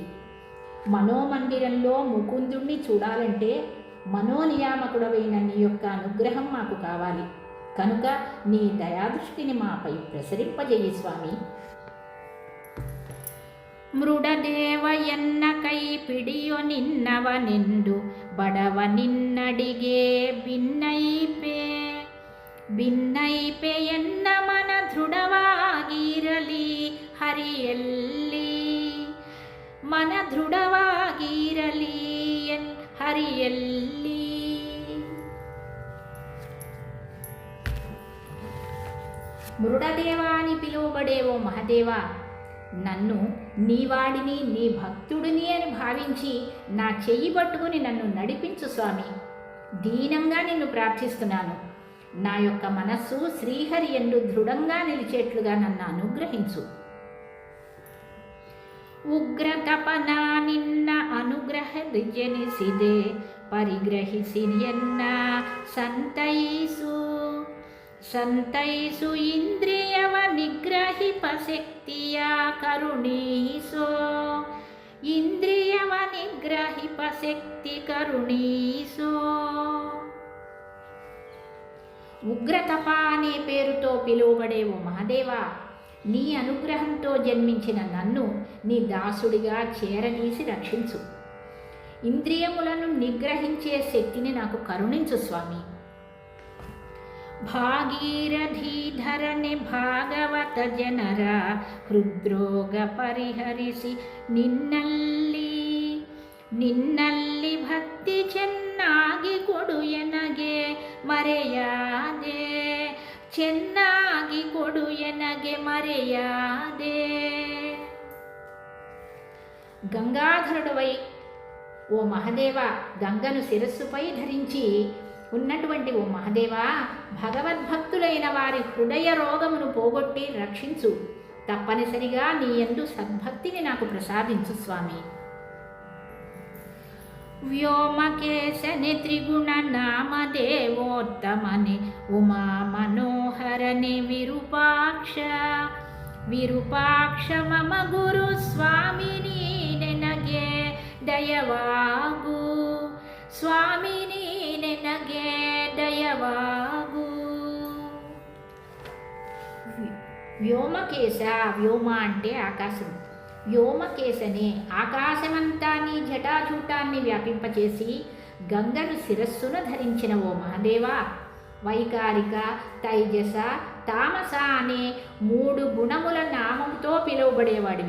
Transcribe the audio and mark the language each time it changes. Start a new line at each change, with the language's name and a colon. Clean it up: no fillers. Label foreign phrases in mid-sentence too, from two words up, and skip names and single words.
Telugu: మనోమందిరంలో ముకుందుణ్ణి చూడాలంటే మనోనియామకుడవైన నీ యొక్క అనుగ్రహం మాకు కావాలి. కనుక నీ దయాదృష్టిని మాపై ప్రసరింపజేయి స్వామి.
Kannada: ಮೃಡದೇವ ಎನ್ನ ಕೈ ಪಿಡಿಯೊ ನಿನ್ನವನೆಂದು ಬಡವ ನಿನ್ನಡಿಗೆ ಭಿನ್ನೈಪೆ ಎನ್ನ ಮನ ದೃಢವಾಗಿರಲಿ ಹರಿಯಲ್ಲಿ, ಮನ ದೃಢವಾಗಿರಲಿ ಹರಿಯಲ್ಲಿ.
Telugu: మృడదేవా అని పిలువబడేవో మహదేవా, నన్ను నీవాడిని, నీ భక్తుడిని అని భావించి నా చెయ్యి పట్టుకుని నన్ను నడిపించు స్వామి. దీనంగా నిన్ను ప్రార్థిస్తున్నాను. నా యొక్క మనస్సు శ్రీహరి యందు దృఢంగా నిలిచేట్లుగా నన్ను అనుగ్రహించు.
Kannada: ಉಗ್ರತಪನ ನಿನ್ನ ಅನುಗ್ರಹ ಜನಿಸಿದೆ ಪರಿಗ್ರಹಿಸಿ ಎನ್ನ ಸಂತೈಸು ಇಂದ್ರಿಯವ ನಿಗ್ರಹಿಪ ಶಕ್ತಿಯ ಕರುಣೀಸೋ, ಇಂದ್ರಿಯವ ನಿಗ್ರಹಿಪ ಶಕ್ತಿ ಕರುಣೀಸೋ.
Telugu: ఉగ్రతప అనే పేరుతో పిలువబడే ఓ మహదేవా, నీ అనుగ్రహంతో జన్మించిన నన్ను నీ దాసుడిగా చేరదీసి రక్షించు. ఇంద్రియములను నిగ్రహించే శక్తిని నాకు కరుణించు స్వామి.
Kannada: ಭಾಗೀರಥೀಧರನಿ ಭಾಗವತ ಜನರ ಹೃದ್ರೋಗ ಪರಿಹರಿಸಿ ನಿನ್ನಲ್ಲಿ ಭಕ್ತಿ ಚೆನ್ನಾಗಿ ಕೊಡು ಎನಗೆ ಮರೆಯಾದೆ, ಚೆನ್ನಾಗಿ ಕೊಡು ಎನಗೆ ಮರೆಯಾದೆ.
Telugu: గంగాధరుడవై ఓ మహదేవ, గంగను శిరస్సుపై ధరించి ఉన్నటువంటి ఓ మహదేవా, భగవద్భక్తులైన వారి హృదయ రోగమును పోగొట్టి రక్షించు. తప్పనిసరిగా నీ యందు సద్భక్తిని నాకు ప్రసాదించు స్వామి.
Kannada: ವ್ಯೋಮಕೇಶನಿ ತ್ರಿಗುಣ ನಾಮದೇವೋತ್ತಮನಿ ಉಮಾ ಮನೋಹರನಿ ವಿರೂಪಾಕ್ಷ ಮಮ ಗುರು ಸ್ವಾಮಿ ನೀನೆನಗೆ ದಯವಾಗು, ಸ್ವಾಮಿ ನೀನೆನಗೆ ದಯವಾಗು.
Telugu: వ్యోమకేశ, వ్యోమ అంటే ఆకాశం. వ్యోమకేశనే ఆకాశమంతా నీ జటాజూటాన్ని వ్యాపింపచేసి గంగను శిరస్సును ధరించిన ఓ మహదేవా, వైకారిక, తైజస, తామస అనే 3 గుణముల నామంతో పిలువబడేవాడివి.